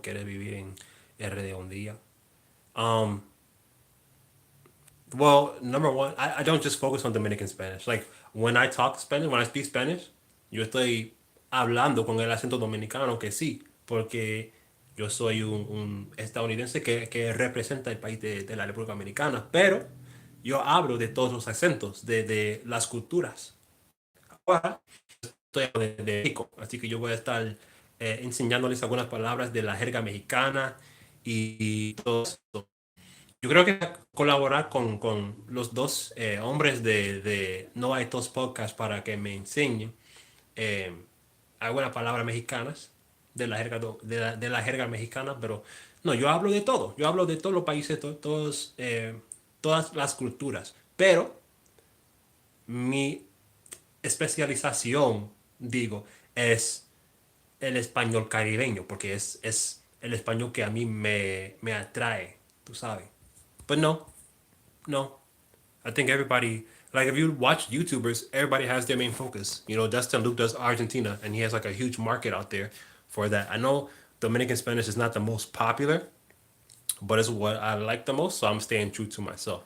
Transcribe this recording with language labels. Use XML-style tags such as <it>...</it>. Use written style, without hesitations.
<es>Quieres vivir en RD un día.</es> <en>Um, well, number one, I don't just focus on Dominican Spanish. Like when I talk Spanish, when I speak Spanish,</en> <es>yo estoy hablando con el acento dominicano que sí, porque yo soy un estadounidense que representa el país de la República Dominicana, pero yo hablo de todos los acentos, de las culturas. Ahora estoy hablando de México, así que yo voy a estar enseñándoles algunas palabras de la jerga mexicana y todo eso. Yo creo que colaborar con los dos hombres de No Hay Tos Podcast para que me enseñen eh, algunas palabras mexicanas de la jerga, de la jerga mexicana, pero no, yo hablo de todo, yo hablo de todos los países, todas las culturas, pero mi especialización, digo, es el español caribeño, porque es el español que a mí me atrae, tú sabes.</es> <en>But no, no. I think everybody, like if you watch YouTubers, everybody has their main focus. You know, Dustin Luke does Argentina, and he has like a huge market out there for that. I know Dominican Spanish is not the most popular, but it's what I like the most, so I'm staying true to myself.</en>